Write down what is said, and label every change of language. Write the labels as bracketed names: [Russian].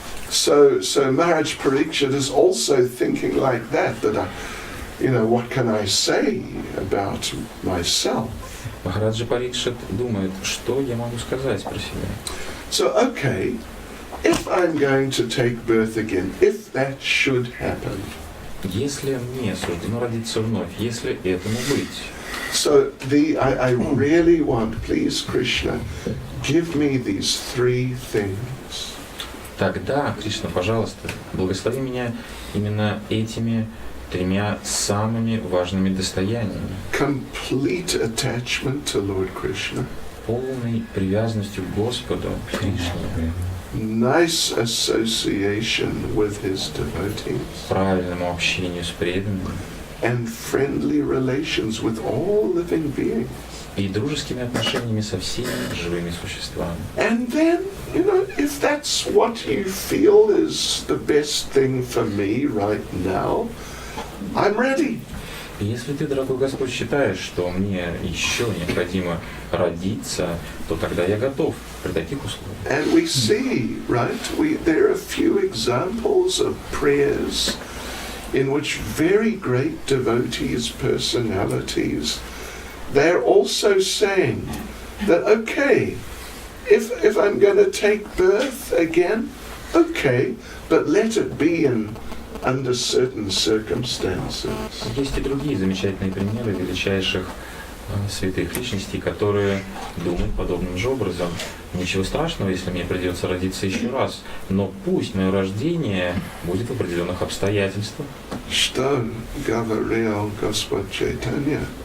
[English] So Maharaj Parikshit is also thinking like that what can I say about myself? [Russian] Махараджа Парикшит думает, что я могу сказать про себя. [English] So, okay, if I'm going to take birth again, if that should happen. [Russian] Если мне суждено родиться вновь, если этому быть. [English] So I really want, please, Krishna, give me these 3 things. [Russian] Тогда, Кришна, пожалуйста, благослови меня именно этими 3 самыми важными достояниями. [English] Complete attachment to Lord Krishna. [Russian] Полной привязанностью к Господу, Кришне. [English] Nice association with his devotees. [Russian] Правильному общению с преданными. [English] And friendly relations with all living beings. [Russian] И дружескими отношениями со всеми живыми существами. [English] And then, if that's what you feel is the best thing for me right now, I'm ready. [Russian] И если ты, дорогой Господь, считаешь, что мне еще необходимо родиться, то тогда я готов при таких условиях. [English] And we see, right, there are a few examples of prayers in which very great devotees, personalities, they're also saying that, okay, if I'm going to take birth again, okay, but let it be under certain circumstances. [Russian] Есть и другие замечательные примеры величайших святых личностей, которые думают подобным же образом. Ничего страшного, если мне придется родиться еще раз, но пусть мое рождение будет в определенных обстоятельствах. Что говорил Господь Чайтанья?